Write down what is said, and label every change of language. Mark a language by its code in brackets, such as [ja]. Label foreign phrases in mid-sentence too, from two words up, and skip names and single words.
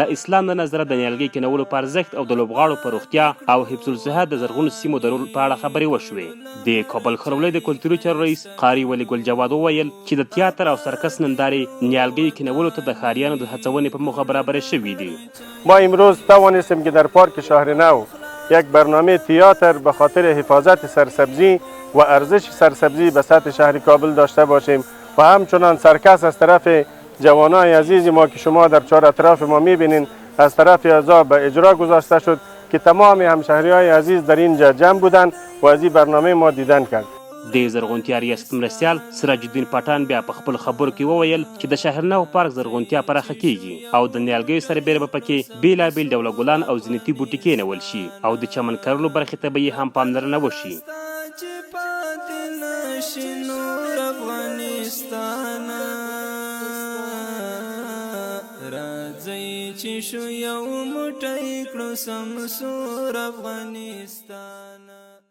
[ps] د اسلام له نظره د نیالګي کینولو په ارزښت او د لوبغاړو په روغتیا او حفظ الصحه د زرغونو سیمو د رول په اړه خبرې وشوې. د کابل ښاروالۍ د کلتوري چارو رئیس قاري ولی جواد وویل چې د تیاتر او سرکس نندارې نیالګیو کینولو ته د ښاریانو د هڅونې په موخه برابر شوي دي. [fa] ما امروز توانستیم که در پارک شهر نو یک برنامه تیاتر به خاطر حفاظت سرسبزی و ارزش سرسبزی به سطح شهر کابل داشته باشیم و همچنان سرکس از طرف جوانای عزیز ما که شما در چهار اطراف ما میبینین از طرف اعضا به اجرا گذاشته شد که تمام همشهریای عزیز در اینجا جمع بودند و از این برنامه ما دیدن کرد. [ps] د زرغونتیا ریاست مرستیال سراج الدین پټان بیا په خپل خبرو کې وویل چې د شهرنو پارک زرغونتیا پراخه کیږي او د نیالګیو سربیره به پکې بیلابیل ډوله ګلان او زینتي بوټي کینول شي او د چمن کرلو برخې ته به یې هم پاملرنه وشي. راځئ چې شو یو موټی کړو سمسور افغانستان